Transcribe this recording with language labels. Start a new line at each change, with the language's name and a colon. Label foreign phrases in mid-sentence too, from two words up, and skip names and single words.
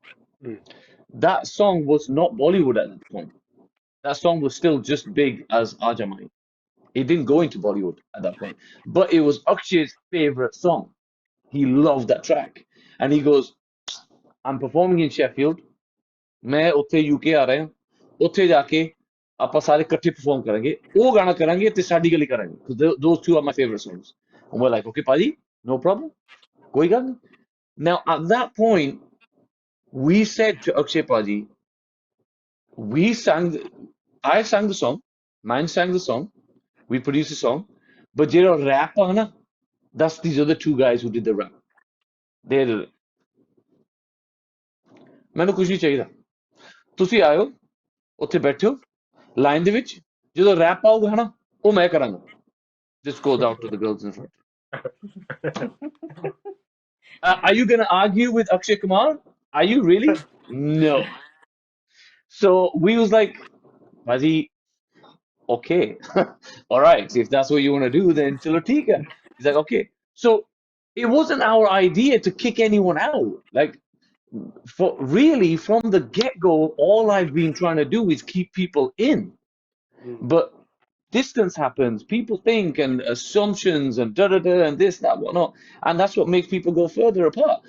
English: That song was not Bollywood at that point. That song was still just big as Aja Mai. It didn't go into Bollywood at that point. But it was Akshay's favorite song. He loved that track. And he goes, I'm performing in Sheffield.
Hindi: मैं उत्थे UK आ रहा हूँ.
Punjabi: ਉੱਥੇ ਜਾਕੇ ਆਪਾਂ ਸਾਰੇ ਇਕੱਠੇ perform ਕਰਾਂਗੇ. ਉਹ ਗਾਣਾ ਕਰਾਂਗੇ ਤੇ ਸਾਡੀ ਗਲੀ ਕਰਾਂਗੇ.
English: Those two are my favorite songs. And we're like, okay, Paji, no problem.
Punjabi: ਕੋਈ ਗੱਲ ਨਹੀਂ.
English: Now, at that point, we said to Akshay Paji, I sang the song, Manj sang the song, we produced the song, but
Punjabi: ਜਿਹੜਾ rap ਆ ਨਾ,
English: that's these other two guys who did the rap. They did it.
Punjabi: ਮੈਨੂੰ ਕੁਝ ਨਹੀਂ ਚਾਹੀਦਾ. ਤੁਸੀਂ ਆਇਓ, ਉੱਥੇ ਬੈਠੋ ਲਾਈਨ ਦੇ ਵਿੱਚ ਜਦੋਂ ਰੈਪ ਆਊਗਾ ਨਾ ਉਹ ਮੈਂ ਕਰਾਂਗਾ
English: just goes out to the girls in front. Are you gonna argue with Akshay Kumar? Are you really? No. So we was like, Baji, okay, all right. If that's what you want to do, then
Hindi: चलो ठीक है.
English: He's like, okay. So it wasn't our idea to kick anyone out. Like, for really from the get-go, all I've been trying to do is keep people in. But distance happens, people think, and assumptions, and da da da, and this, that, whatnot, and that's what makes people go further apart.